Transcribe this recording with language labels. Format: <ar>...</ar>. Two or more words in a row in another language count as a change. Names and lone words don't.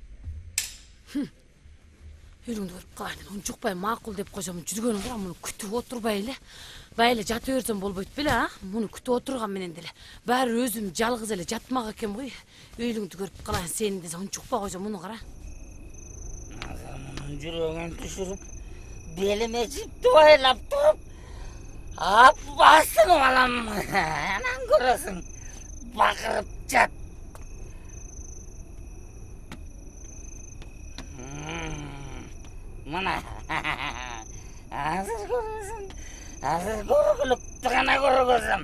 <ky>Өлүңдү көрүп калайын. Унчукпай макул деп койсом жүргөнүм бар, муну күтүп отурбай эле. Байлы жата берсем болбойт беле, а? Муну күтүп отурган менен деле. Баары өзүм жалгыз эле жатмак экен ғой. Өлүңдү көрүп калайын сени десе унчукпай койсом муну кара.</ky> <kk>Жүрегін түшіріп, беліме жіпті байлап тұрып, ап басын алам. Анан көресің, бақырып жат. Мына, азыр көресің, азыр көргілікті ғана көргізім.</kk>